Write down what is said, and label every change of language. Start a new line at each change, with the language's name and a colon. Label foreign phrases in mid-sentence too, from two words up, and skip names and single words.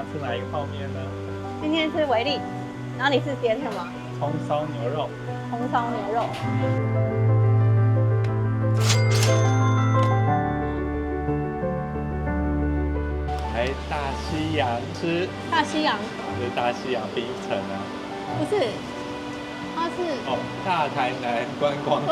Chinese: 哪一個泡麵呢？今天吃維力，然後你是點什麼？蔥燒牛肉。紅燒牛肉。来大西洋吃。大西洋？这是大西洋冰城啊。不是，它是大台南觀光城。